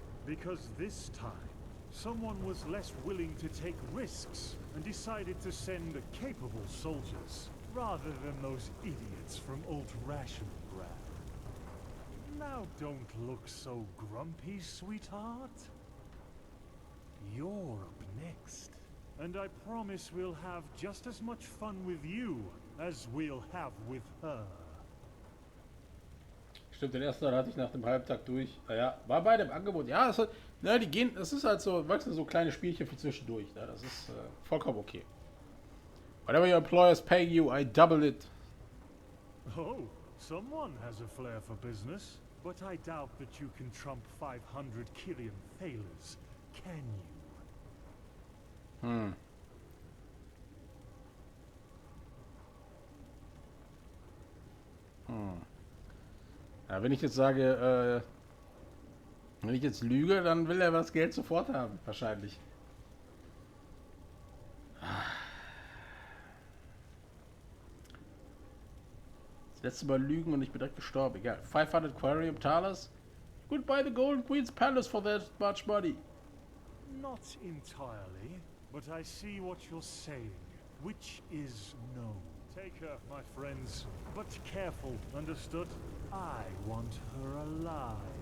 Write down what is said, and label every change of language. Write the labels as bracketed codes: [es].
[en] Because this time, someone was less willing to take risks and decided to send capable soldiers rather than those idiots from Old Rationgrad. Now don't look so grumpy, sweetheart. You're up next. And I promise we'll have just as much fun with you as we'll have with her. [de] Stimmt, den ersten hatte ich nach dem Halbtag durch. Naja, war beide im Angebot. Ja, das, ne, die gehen, das ist halt so, weißt du, so kleine Spielchen für zwischendurch. Ne? Das ist vollkommen okay. [en] Whatever your employers pay you, I double it. Oh, someone has a flair for business. But I doubt that you can trump 500 Killian thalers, can you? [de] Ja, wenn ich jetzt sage, wenn ich jetzt lüge, dann will er das Geld sofort haben, wahrscheinlich. Das letzte Mal lügen und ich bin direkt gestorben. Egal. 500 Aquarium Talers? [en] Could buy the Golden Queen's Palace for that much money. Not entirely, but I see what you're saying, which is no. Take her, my friends. But careful, understood? I want her alive.